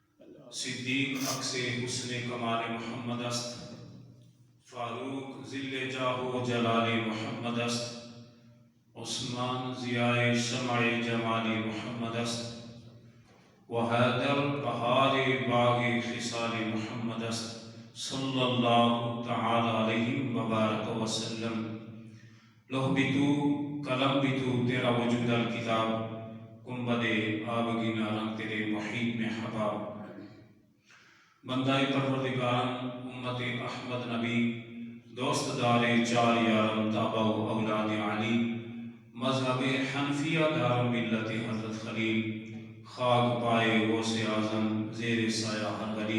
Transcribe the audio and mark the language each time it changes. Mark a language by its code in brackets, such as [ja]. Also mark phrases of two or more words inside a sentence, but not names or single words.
[fa] صدیق عکس حسن کمال محمد است، فاروق ذل جاہ و جلال محمد است، عثمان ضیاء شمع جمال محمد است، و حیدر بہار باغ خصال محمد است، [ar] صلی اللہ تعالی علیہ وبارک وسلم۔ [ur] لوح بھی تو قلم بھی تو، تیرا وجود الکتاب، گنبد آبگینہ رنگ تیرے محیط میں حباب۔ [fa] بندہ پروردگارم امت احمد نبی، دوست دار چار یارم تابع و اولاد علی، مذہب حنفیہ دارم ملت حضرت خلیل، خاک پائے غوث اعظم زیر سایہ ہر ولی۔